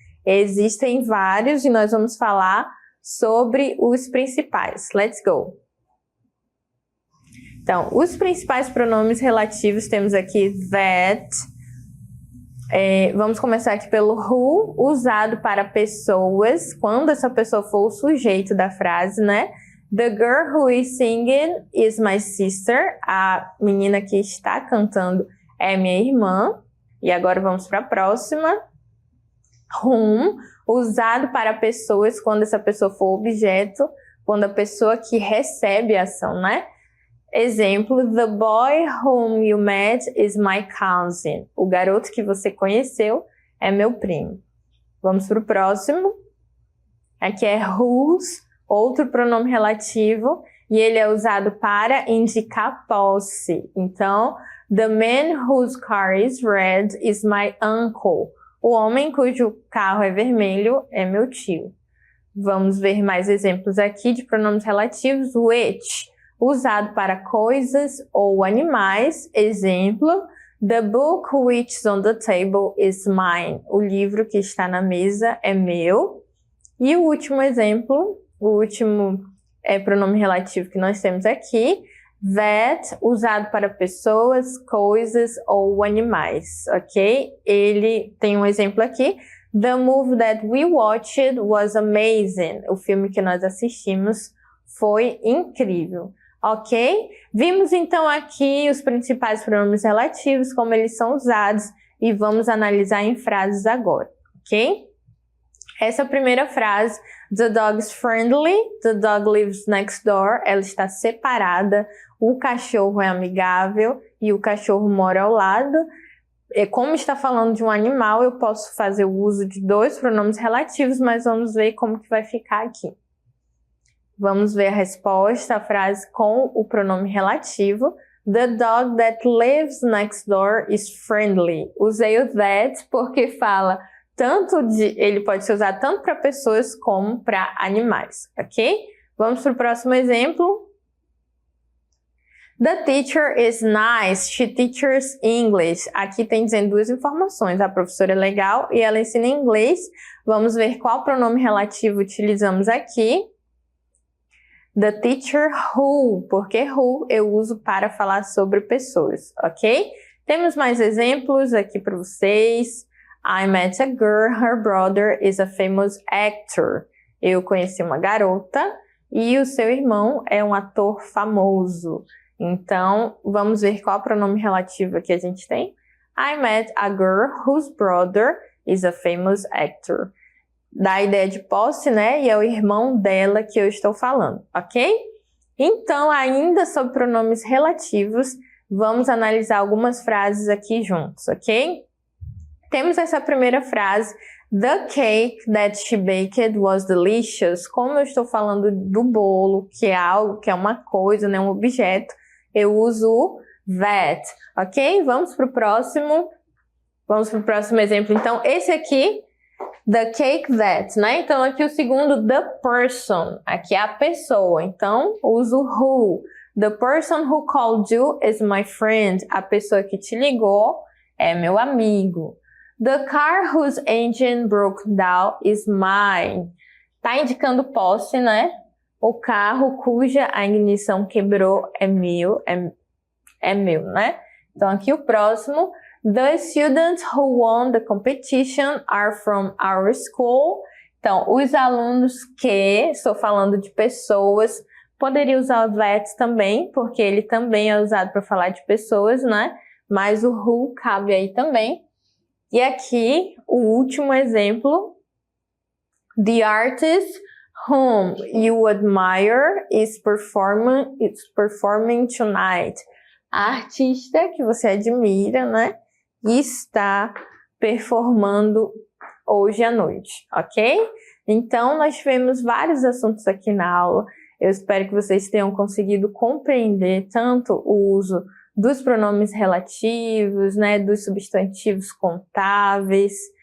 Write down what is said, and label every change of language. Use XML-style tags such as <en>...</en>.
<pt>Existem vários e nós vamos falar sobre os principais.</pt> <en>Let's go!</en> <pt>Então, os principais pronomes relativos temos aqui that. Vamos começar aqui pelo who, usado para pessoas, quando essa pessoa for o sujeito da frase, né?</pt> <en>The girl who is singing is my sister.</en> <pt>A menina que está cantando é minha irmã. E agora vamos para a próxima. Whom, usado para pessoas quando essa pessoa for objeto. quando a pessoa que recebe a ação, né? Exemplo,</pt> <en>the boy whom you met is my cousin.</en> <pt>O garoto que você conheceu é meu primo. Vamos para o próximo. Aqui é whose, outro pronome relativo, e ele é usado para indicar posse.</pt> <en>Então, the man whose car is red is my uncle.</en> <pt>O homem cujo carro é vermelho é meu tio. Vamos ver mais exemplos aqui de pronomes relativos. Which, usado para coisas ou animais.</pt> <en>Exemplo, the book which is on the table is mine.</en> <pt>O livro que está na mesa é meu. E o último exemplo, o último pronome relativo que nós temos aqui, that, usado para pessoas, coisas ou animais, ok? Ele tem um exemplo aqui.</pt> <en>The movie that we watched was amazing.</en> <pt>O filme que nós assistimos foi incrível, ok? Vimos então aqui os principais pronomes relativos, como eles são usados, e vamos analisar em frases agora, ok? Essa primeira frase,</pt> <en>the dog is friendly, the dog lives next door,</en> <pt>ela está separada, o cachorro é amigável e o cachorro mora ao lado. Como está falando de um animal, eu posso fazer o uso de dois pronomes relativos, mas vamos ver como que vai ficar aqui. Vamos ver a resposta, a frase com o pronome relativo.</pt> <en>The dog that lives next door is friendly.</en> <pt>Usei o that porque fala ele pode ser usado tanto para pessoas como para animais, ok? Vamos para o próximo exemplo.</pt> <en>The teacher is nice, she teaches English.</en> <pt>Aqui tem dizendo duas informações, a professora é legal e ela ensina inglês. Vamos ver qual pronome relativo utilizamos aqui.</pt> <en>The teacher who,</en> <pt>porque who eu uso para falar sobre pessoas, ok? Temos mais exemplos aqui para vocês.</pt> <en>I met a girl, her brother is a famous actor.</en> <pt>Eu conheci uma garota e o seu irmão é um ator famoso. Então, vamos ver qual pronome relativo que a gente tem.</pt> <en>I met a girl whose brother is a famous actor.</en> <pt>Dá a ideia de posse, né? E é o irmão dela que eu estou falando, ok? Então, ainda sobre pronomes relativos, vamos analisar algumas frases aqui juntos, ok? Temos essa primeira frase,</pt> <en>the cake that she baked was delicious.</en> <pt>Como eu estou falando do bolo, que é algo, que é uma coisa, né, um objeto, eu uso o that, ok? Vamos para o próximo exemplo. Então, esse aqui,</pt> <en>the cake that,</en> <pt>né? Então, aqui o segundo, the person, aqui é a pessoa. Então, uso who.</pt> <en>The person who called you is my friend.</en> <pt>A pessoa que te ligou é meu amigo.</pt> <en>The car whose engine broke down is mine.</en> <pt>Tá indicando posse, né? O carro cuja a ignição quebrou é meu, né? Então, aqui o próximo.</pt> <en>The students who won the competition are from our school.</en> <pt>Então, os alunos que, estou falando de pessoas, poderia usar o that também, porque ele também é usado para falar de pessoas, né? Mas o who cabe aí também. E aqui, o último exemplo.</pt> <en>The artist whom you admire is performing tonight.</en> <pt>A artista que você admira, né? Está performando hoje à noite, ok? Então, nós tivemos vários assuntos aqui na aula. Eu espero que vocês tenham conseguido compreender tanto o uso dos pronomes relativos, né, dos substantivos contáveis.</pt>